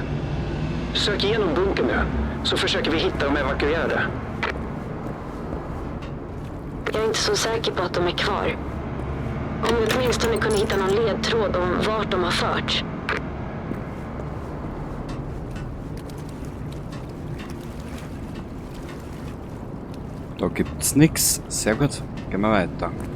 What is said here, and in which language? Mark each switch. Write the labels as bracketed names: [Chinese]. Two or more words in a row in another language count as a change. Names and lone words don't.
[Swedish] Sök igenom bunkern nu, så försöker vi hitta de evakuerade. Jag är inte så säker på att de är kvar. Om vi åtminstone kunde hitta någon ledtråd om vart de har förts. [German] Da gibt's nix. Sehr gut. Gehen wir weiter.